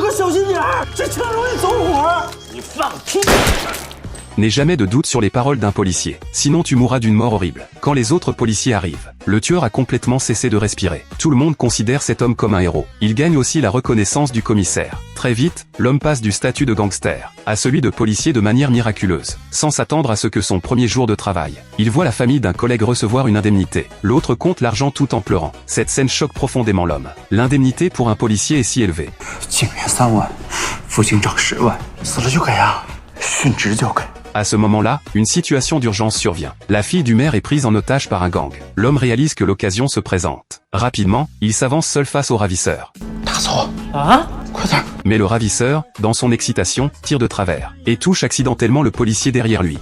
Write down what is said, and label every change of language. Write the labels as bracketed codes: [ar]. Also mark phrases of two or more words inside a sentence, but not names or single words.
[zh] 小心点儿，这枪容易走火。你放屁！ [fr] N'aie jamais de doute sur les paroles d'un policier, sinon tu mourras d'une mort horrible. Quand les autres policiers arrivent, le tueur a complètement cessé de respirer. Tout le monde considère cet homme comme un héros. Il gagne aussi la reconnaissance du commissaire. Très vite, l'homme passe du statut de gangster à celui de policier de manière miraculeuse, sans s'attendre à ce que son premier jour de travail. Il voit la famille d'un collègue recevoir une indemnité. L'autre compte l'argent tout en pleurant. Cette scène choque profondément l'homme. L'indemnité pour un policier est si élevée. [zh] 警员3万，副警长10万，死了就给啊，殉职就给。 [fr] À ce moment-là, une situation d'urgence survient. La fille du maire est prise en otage par un gang. L'homme réalise que l'occasion se présente. Rapidement, il s'avance seul face au ravisseur. Mais le ravisseur, dans son excitation, tire de travers et touche accidentellement le policier derrière lui.